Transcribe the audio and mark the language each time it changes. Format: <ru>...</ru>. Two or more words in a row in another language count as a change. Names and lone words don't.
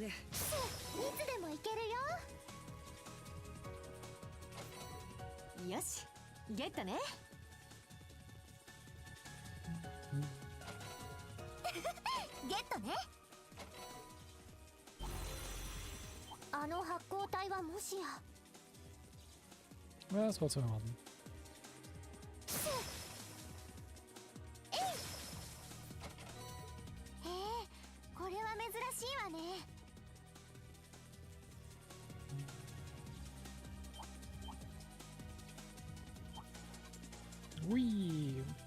<ja>いつでも行けるよ。よし、ゲットね。ゲットね。あの発光体はもしや。</ja> <de>Ja, das war zu erwarten.</de> <ja>へえ、これは珍しいわね。 Ui.</ja>